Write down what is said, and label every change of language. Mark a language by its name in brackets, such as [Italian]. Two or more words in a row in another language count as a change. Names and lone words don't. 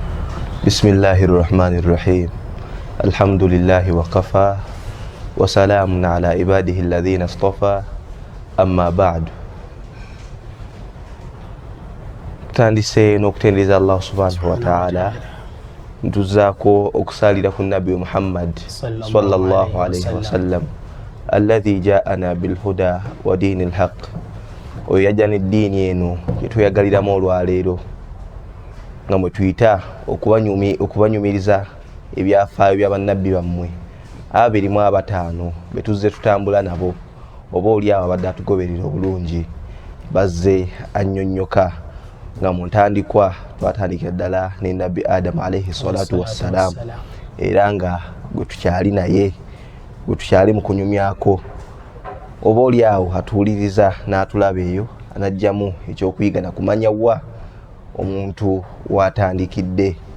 [Arabic] بسم الله الرحمن الرحيم. الحمد لله وكفى وسلام على عباده الذين اصطفى. أما بعد. [Ganda] Tandise n'okutendeza [Arabic] الله سبحانه وتعالى [Ganda] ntuzaako okusalira ku Nabi Muhammad [Arabic] صلى الله عليه وسلم الذي جاءنا بالهدى ودين الحق. [Ganda] Oyo yajja n'eddiini eno yetuyagaliramu olwaleero nga mwe tuyita okubanyumiriza ebyafaayo by'abannabbi bammwe abirimu abataano betuzze tutambula nabo oba oli awo abadde atugoberera obulungi bazze annyonnyoka nga mu ntandikwa twatandikira ddala ne Nabbi Adamu [Arabic] عليه الصلاة والسلام [Ganda] era nga gwe tukyali naye gwe tukyali mu kunyumyako oba oli awo atuwuliriza n'atulaba eyo anajjamu ekyokuyiga na kumanya wa omuntu watandikidde.